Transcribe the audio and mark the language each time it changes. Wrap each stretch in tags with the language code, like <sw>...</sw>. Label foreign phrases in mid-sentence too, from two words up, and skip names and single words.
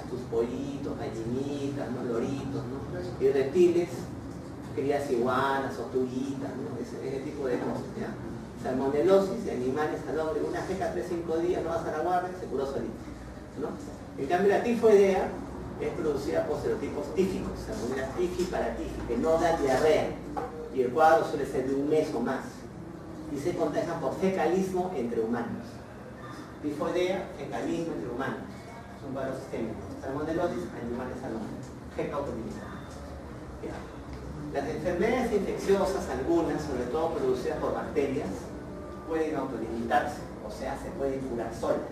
<es>Tus pollitos, gallinitas, ¿no? Loritos, ¿no? Y reptiles, crías iguanas, tortuguitas, ¿no? Ese tipo de cosas, ¿ya? Salmonelosis de animales al hombre, una jeca 3-5 días, no vas a la guardia, se curó solito, ¿no? En cambio la tifoidea es producida por serotipos tíficos, salmonella tifiparatífica, que no da diarrea, y el cuadro suele ser de un mes o más, y se contagian por fecalismo entre humanos. Tifoidea, fecalismo entre humanos, es un cuadro sistémico. Salmonelosis, animales al hombre, jeca autolimizada. Las enfermedades infecciosas, algunas, sobre todo producidas por bacterias, pueden autolimitarse, o sea, se pueden curar solas.</es>